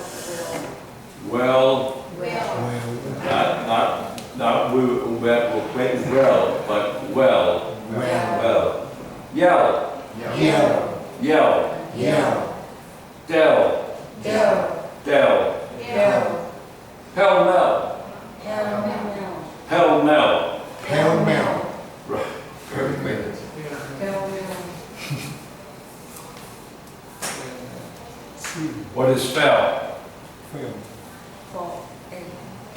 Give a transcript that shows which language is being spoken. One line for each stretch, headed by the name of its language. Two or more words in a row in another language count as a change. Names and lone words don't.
English: Well. Well. Not well, but well. Well. Yell. Yell. Yell. Yell. Del. Del. Del. Del. Pell mell. Del. Pell mell. Pell mell. Right. Very good. Del. What is fell? For a